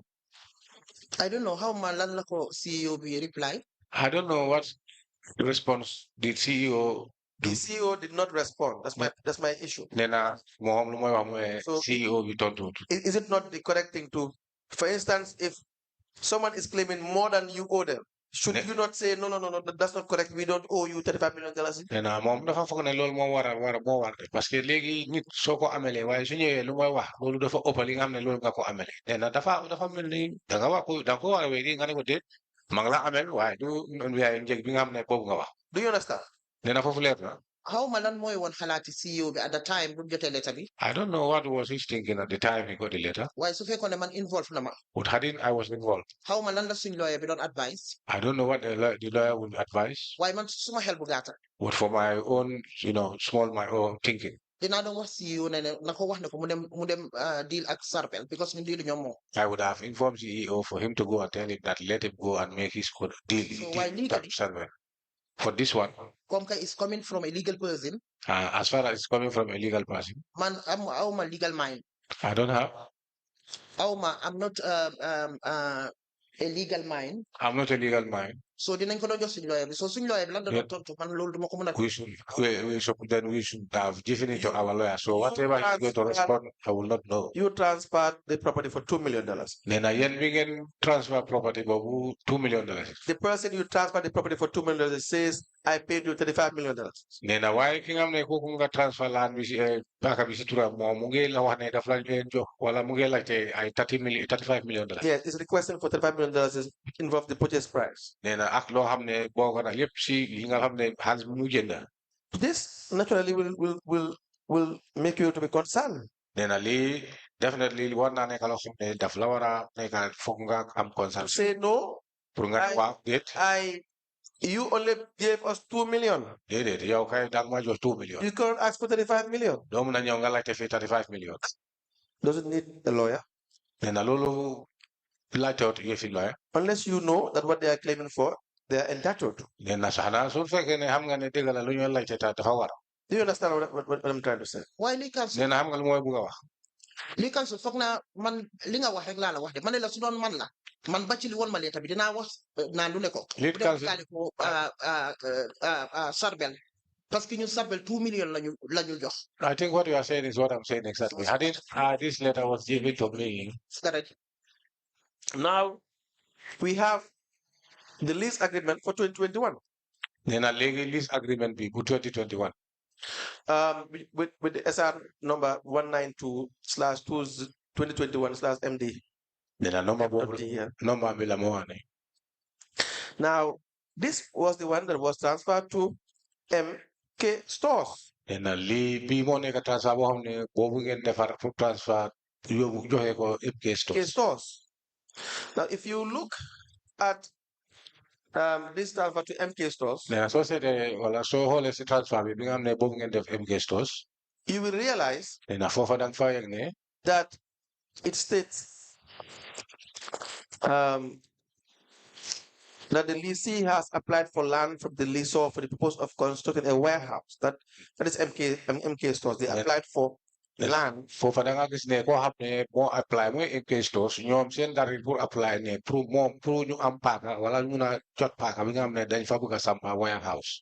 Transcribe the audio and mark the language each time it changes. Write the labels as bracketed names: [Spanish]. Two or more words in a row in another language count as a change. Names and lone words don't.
[English] I don't know how [Wolof] lan la ko CEO bi reply. [English] I don't know what response did CEO do. The CEO did not respond. That's my issue. [Wolof] Nena moom lu mooy wax mooy CEO bi tontu. [English] Is it not the correct thing to, for instance, if someone is claiming more than you owe them, should you not say no, that's not correct, we don't owe you $35 million? [Wolof] Nena moom dafa foog ne loolu moo war [French] parce que [Wolof] léegi nit soo ko amelee waaye su ñëwee lu mooy wax loolu dafa ëpp li nga xam ne loolu nga ko amelee nena dafa mel ni da nga wax ko da nga ko war a wéy nga ne ko déet ma ngi la amel waaye du njëg bi nga xam ne boobu nga wax. [English] Do you understand? [Wolof] Nena foofu leer na. How lan mooy woon xalaati CEO bi [English] at the time [Wolof] bu jotee letter bi. [English] I don't know what was he thinking at the time he got the letter. [Wolof] Waaye su fekkoon ne man involved na ma. [English] But hadn't I was involved. [Wolof] How lan la suñ lawyer bi doon advice. [English] I don't know what the lawyer would advise. [Wolof] Waaye man suma xel bu gàtta. [English] But for my own, my own thinking. [Wolof] Dinaa doon wax CEO ne na ko wax ne ko mu dem deal ak Sarpel because ñu deal ñoom moom. [English] I would have informed CEO for him to go and tell him that let him go and make his own deal. So why legally? For this one. It's coming from a legal person. As far as it's coming from a legal person. Man, I'm a legal mind. I don't have. I'm not a legal mind. I'm not a legal mind. [Wolof] So dinañ ko doon jox suñu lawyer bi so suñu lawyer bi lan doon tontu man loolu duma ko mën a. [English] We should have given it to our lawyer. So whatever he's going to respond, I will not know. You transferred the property for $2 million. [Wolof] Nena yen mi ngeen [English] transfer property [Wolof] boobu $2 million. [English] The person you transferred the property for $2 million says, I paid you $35 million. [Wolof] Nena waaye ki nga xam ne kooku nga [English] transfer land [Wolof] bi si baka bi si turam moom mu ngi la wax ne daf la jox wala mu ngi laajte ay $35 million. [English] Yes, it's requesting for $35 million involve the purchase price. [Wolof] Nena ak loo xam ne boo ko yëpp si li nga xam ne xaalis bi mu jënd. [English] This naturally will make you to be concerned. [Wolof] nee na lii definitely war naa nekk loo xam ne daf la war a nekk foog nga am concern. [English] Say no. [Wolof] pour nga waaw déet. [English] You only gave us 2 million. [Wolof] déedéet yow kay dang ma jox 2 million. [English] You can't ask for 35 million. [Wolof] doo mun a ñëw nga laajte fii 35 million. [English] Doesn't need a lawyer. [Wolof] nee na loolu laajtewut yëfi lawyer. [English] Unless you know that what they are claiming for, they are entitled to. [Wolof] nee na sax na su fekkee ne xam nga ne dëgg la lu ñu laajte dafa war. [English] Do you understand what I'm trying to say? [Wolof] Why li council? nee na xam nga lu mooy bugg a wax. Li council foog naa man li nga wax rek laa la wax de man la su doon man la. Man Bathily won ma leta bi dinaa wax naan lu ne ko. [English] Lead council [Wolof] ko Sarbel [French] parce que [Wolof] ñun Sarbel 2 million lañu jox. [English] I think what you are saying is what I'm saying exactly. This letter was given to me. Now we have the lease agreement for 2021. [Wolof] nee na léegi [English] lease agreement [Wolof] bi bu 2021. [English] With the SR number 192/2021/MD. [Wolof] nee na number bi la moo wane. [English] Now this was the one that was transferred to MK Stores. [Wolof] nee na lii bii moo nekk transfer boo xam ne boobu ngeen defar pour transfer yóbbu joxe ko MK Stores. [English] Now if you look at this transfer to MK Stores, [Wolof] nee na soo seetee wala soo xoolee si transfer bi nga xam ne boobu ngeen def MK Stores, [English] you will realize [Wolof] nee na foofa danga fa yegg ne [English] that it states that the lessee has applied for land from the lessor for the purpose of constructing a warehouse. That is MK Stores. They applied for land. [Wolof] foofa da nga gis ne koo xam ne moo apply mooy MK Stores ñoom seen dari pour apply ne pour ñu am paaka wala ñu na jot paaka bi nga xam ne dañ fa bëgg a sampa warehouse.